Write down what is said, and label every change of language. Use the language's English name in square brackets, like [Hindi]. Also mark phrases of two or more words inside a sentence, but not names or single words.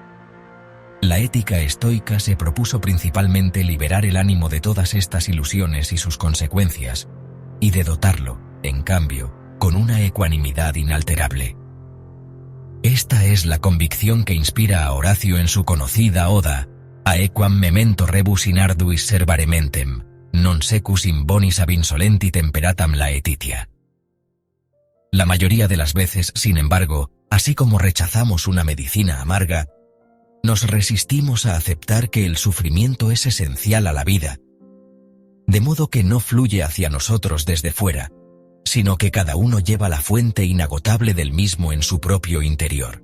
[Spanish] La ética estoica se propuso principalmente liberar el ánimo de todas estas ilusiones y sus consecuencias, y de dotarlo, en cambio, con una ecuanimidad inalterable. Esta es la convicción que inspira a Horacio en su conocida oda, [Latin] Aequam memento rebus in arduis servare mentem, non secus in bonis ab insolenti temperatam laetitia. [Spanish] La mayoría de las veces, sin embargo, así como rechazamos una medicina amarga, nos resistimos a aceptar que el sufrimiento es esencial a la vida, de modo que no fluye hacia nosotros desde fuera, sino que cada uno lleva la fuente inagotable del mismo en su propio interior.